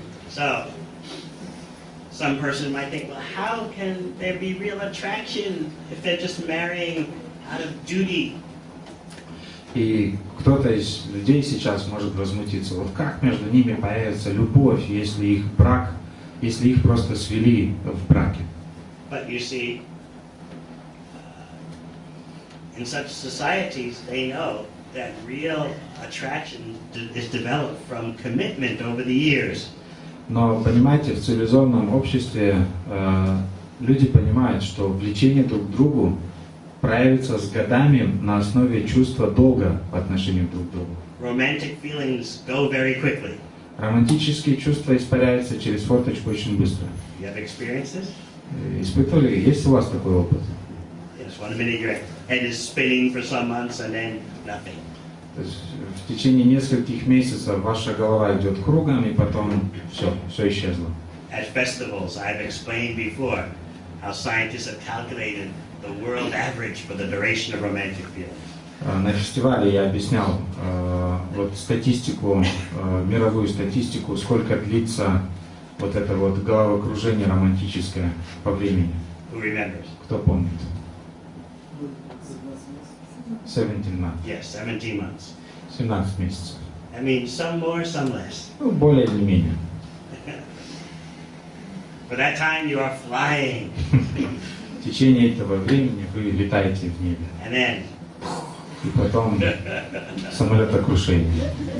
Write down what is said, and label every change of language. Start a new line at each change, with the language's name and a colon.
English: So, some person might think, well, how can there be real attraction if they're just marrying out of duty?
Russian: И кто-то из людей сейчас может возмутиться, вот как между ними появится любовь, если их просто свели в браке.
English: But you see, in such societies, they know that real attraction is developed from commitment over the years.
Russian: Но, понимаете, в цивилизованном обществе люди понимают, что влечение друг к другу проявится с годами на основе чувства долга по отношению друг к другу.
English: Romantic feelings go very quickly.
Russian: Романтические чувства испаряются через форточку очень быстро.
English: You have experienced this?
Russian: Испытывали? Есть у вас такой опыт?
English: Yes, 1 minute your head is spinning for some months and then nothing.
Russian: То есть в течение нескольких месяцев ваша голова идет кругом, и потом все исчезло.
English: At festivals, I've explained before how scientists have calculated the world average for the duration of romantic feelings.
Russian: На фестивале я объяснял вот статистику, мировую статистику, сколько длится вот это вот головокружение романтическое по времени.
English: Who remembers?
Russian: Кто помнит?
English: 17 months. Yes, 17 months.
Russian: 17 месяцев.
English: I mean, some more, some less.
Russian: Ну, более или менее.
English: For that time, you are flying.
Russian: В течение этого времени вы летаете в небе.
English: And then,
Russian: И потом самолетокрушение.